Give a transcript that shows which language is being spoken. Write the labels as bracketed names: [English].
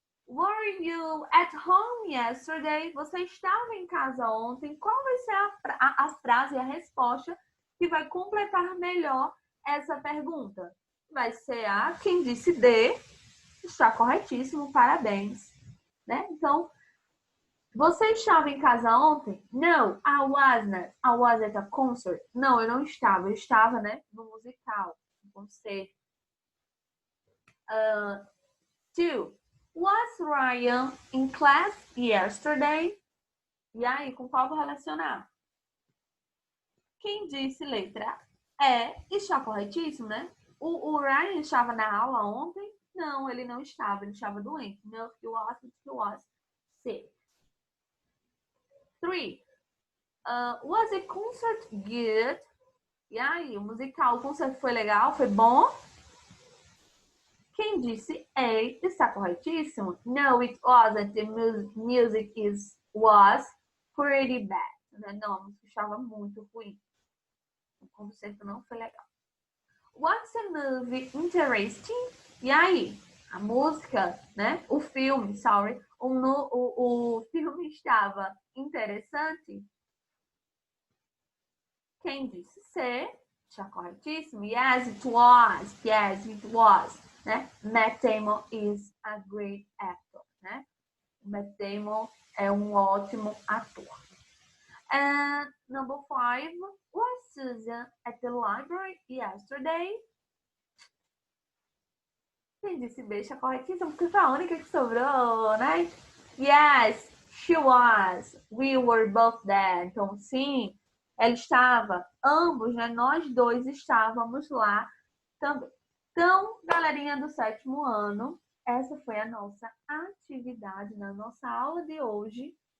[English] Were you at home yesterday? [Portuguese] Você estava em casa ontem? Qual vai ser a frase e a resposta que vai completar melhor essa pergunta? Vai ser a quem disse D. Está corretíssimo, parabéns. Né? Então, você estava em casa ontem? [English] No, I wasn't. I was at a concert. [Portuguese] Não, eu não estava. Eu estava, né, no musical, no concerto. 2. [English] Was Ryan in class yesterday? [Portuguese] E aí, com qual vou relacionar? Quem disse letra E está corretíssimo, né? O Ryan estava na aula ontem? Não, ele não estava. Ele estava doente. [English] No, he was sick. [Portuguese] 3. [English] Was the concert good? [Portuguese] E aí, o musical, o concerto foi legal? Foi bom? Quem disse A está corretíssimo? [English] No, it wasn't. The music was pretty bad. [Portuguese] Não, a música estava muito ruim. O concerto não foi legal. [English] What's a movie interesting? [Portuguese] E aí, a música, né? O filme, sorry. O filme estava interessante? Quem disse C? Está corretíssimo? [English] Yes, it was. Yes, it was. Né? Matt Damon is a great actor. [Portuguese] Né? Matt Damon é um ótimo ator. [English] And number 5. Was Susan at the library yesterday? [Portuguese] Quem disse B está corretíssimo? Porque foi a única que sobrou, né? [English] Yes, she was. We were both there. [Portuguese] Então, sim, ela estava. Ambos, né? Nós dois estávamos lá também. Então, galerinha do 7º ano, essa foi a nossa atividade na nossa aula de hoje.